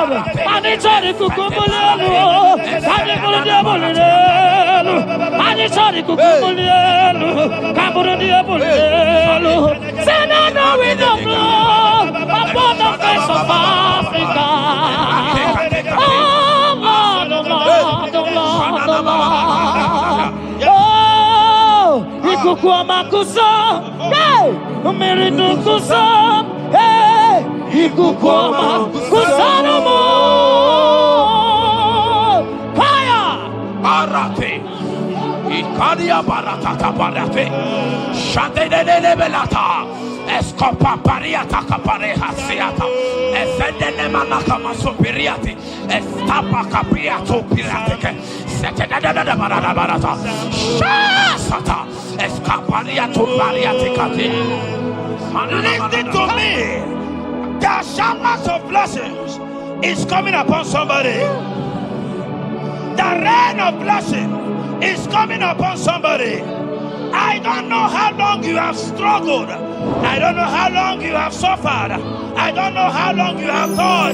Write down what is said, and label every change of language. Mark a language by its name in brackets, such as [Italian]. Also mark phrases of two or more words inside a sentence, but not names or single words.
[English] And it's all the kukumulelo. And Sorry, Kukulielu, Kaburielu, Senado with the blood upon the face of Africa. Oh, Lord, oh, Lord, oh, Lord, oh, Lord. Oh, Ikukuma Kusam, hey, Miridu Kusam, hey, Ikukuma Kusanamo, Kaya, Arate. Ikadia baratata barate. Shade de belata. Escopa pariata capareha siata. Esende manaka masopiriati. Estapa capiato pirateke. Setedada barata. Shasata. Escapariato pariaticati. Listen to me. The showers of blessings is coming upon somebody. The rain of blessing is coming upon somebody. I don't know how long you have struggled. I don't know how long you have suffered. I don't know how long you have thought.